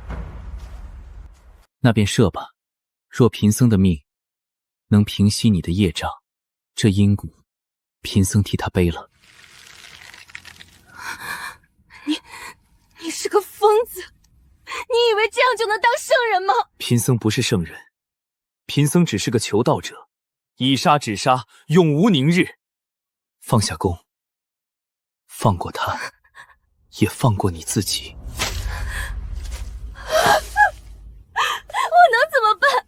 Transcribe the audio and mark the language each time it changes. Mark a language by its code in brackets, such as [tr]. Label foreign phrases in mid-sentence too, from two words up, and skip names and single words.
[zh] 那便射吧。若贫僧的命能平息你的业障，这因果，贫僧替他背了。你是个疯子，你以为这樣就能當聖人嗎？貧僧不是聖人，貧僧只是個求道者，以殺止殺，永無寧日。放下弓，放過他，也放過你自己。我能怎麼辦？